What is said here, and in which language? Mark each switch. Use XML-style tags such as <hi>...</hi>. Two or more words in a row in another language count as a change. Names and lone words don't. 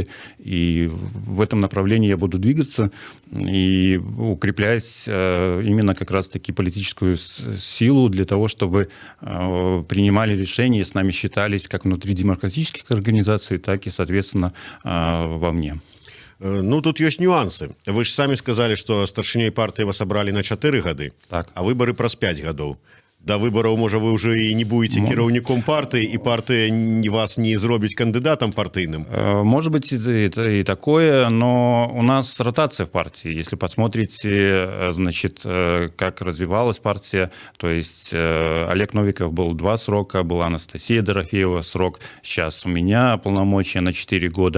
<ru>И в этом направлении я буду двигаться и укреплять именно как раз-таки политическую силу для того, чтобы принимали решения, с нами считались как внутри демократических организаций, так и, соответственно, вовне.</ru> <be>Ну, тут ёсць нюансы. Вы ж самі сказалі, што старшынёй партыі вас абралі на 4 гады, так. А выбары праз 5 гадоў. До выбораў, можа, вы ўжо і не будете кіраўніком партыі, і партыя вас не зробіць кандыдатам партыйным?</be> <ru>Может быть, и такое, но у нас ротация в партии. Если посмотрите, значит, как развивалась партия, то есть Олег Новиков был 2 срока, была Анастасия Дорофеева срок, сейчас у меня полномочия на 4 года.</ru>